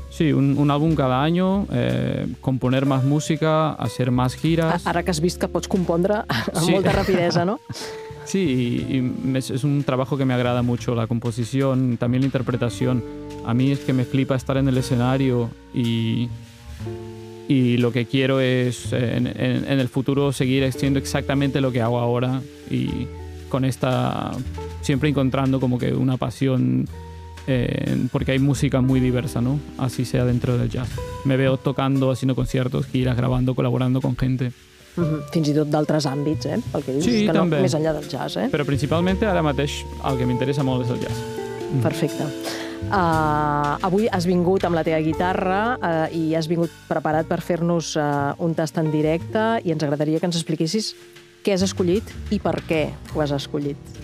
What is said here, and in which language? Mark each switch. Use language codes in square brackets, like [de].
[ca] Sí, un àlbum cada any, componer més música, hacer més gires... Ara que has vist que pots compondre amb sí. molta rapidesa, no? Sí, i és un treball que m'agrada molt, la composició, també la interpretació. A mi és que me flipa estar en l'escenari i [es] lo que quiero es en el futuro seguir haciendo exactamente lo que hago ahora y con esta siempre encontrando como que una pasión porque hay música muy diversa, ¿no? Así sea dentro del jazz. Me veo tocando, haciendo conciertos, giras, grabando, colaborando con gente. [ca] Fins i tot d'altres àmbits, eh? El que dius, sí, que també. No, més enllà del jazz, eh? Però principalment ara mateix el que m'interessa molt és el jazz. Perfecte. Avui has vingut amb la teva guitarra i has vingut preparat per fer-nos un tast en directe i ens agradaria que ens expliquessis què has escollit i per què ho has escollit.